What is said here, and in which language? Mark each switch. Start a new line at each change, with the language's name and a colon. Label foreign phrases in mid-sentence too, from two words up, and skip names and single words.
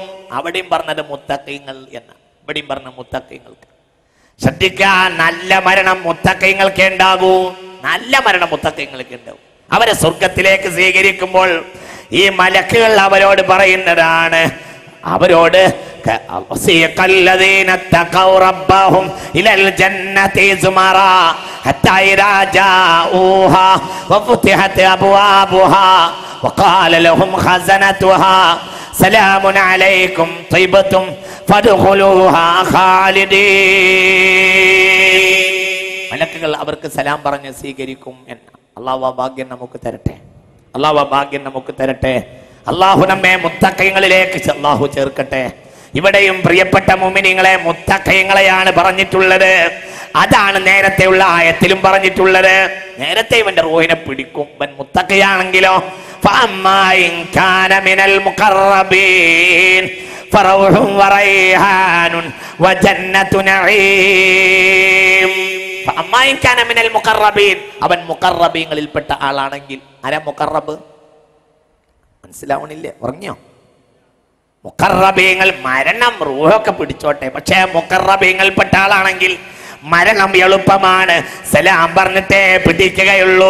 Malayalam: അവിടെയും പറഞ്ഞത് മുത്തഖീങ്ങൾ എന്ന്, ഇവിടെയും പറഞ്ഞ മുത്തഖീങ്ങൾക്ക്. ശ്രദ്ധിക്കാൻ, നല്ല മരണം മുത്തഖീങ്ങൾക്ക് ഉണ്ടാകൂ. നല്ല മരണം മുത്തഖീങ്ങൾക്ക് ഉണ്ടാവും. അവരെ സ്വർഗത്തിലേക്ക് സ്വീകരിക്കുമ്പോൾ ഈ മലക്കുകൾ അവരോട് പറയുന്നതാണ്, അവരോട്
Arabic: وقال لهم خزنتها سلام عليكم طيبتم فادخلوها خالدين.
Malayalam: മലക്കുകൾ അവർക്ക് സലാം പറഞ്ഞ് സ്വീകരിക്കും എന്ന്. അല്ലാഹു ആ ഭാഗ്യം നമുക്ക് തരട്ടെ. അല്ലാഹു ആ ഭാഗ്യം നമുക്ക് തരട്ടെ. അല്ലാഹു നമ്മെ മുത്തഖീങ്ങളിലേക്ക് അല്ലാഹു ചേർക്കട്ടെ. ഇവിടെയും പ്രിയപ്പെട്ട മുഅ്മിനീങ്ങളെ മുത്തഖീങ്ങളെയാണ് പറഞ്ഞിട്ടുള്ളത്. അതാണ് നേരത്തെയുള്ള ആയത്തിലും പറഞ്ഞിട്ടുള്ളത്. നേരത്തെ ഇവന്റെ റൂഹിനെ പിടിക്കും. ഇവൻ മുത്തഖിയാണെങ്കിലോ
Arabic: فأما إن كان من المقربين فروح وريحان وجنة نعيم. فأما إن كان من المقربين,
Malayalam: അവൻ മുഖറബീങ്ങളിൽപ്പെട്ട ആളാണെങ്കിൽ. ആരാ മുഖറബ്? മനസ്സിലാവണില്ലേ? പറഞ്ഞോ? മുഖറബീങ്ങൾ മരണം റൂഹൊക്കെ പിടിച്ചോട്ടെ, പക്ഷേ മുഖറബീങ്ങളിൽപ്പെട്ട ആളാണെങ്കിൽ മരണം എളുപ്പമാണ്. സലാം പറഞ്ഞിട്ടേ പിടിക്കുകയുള്ളൂ.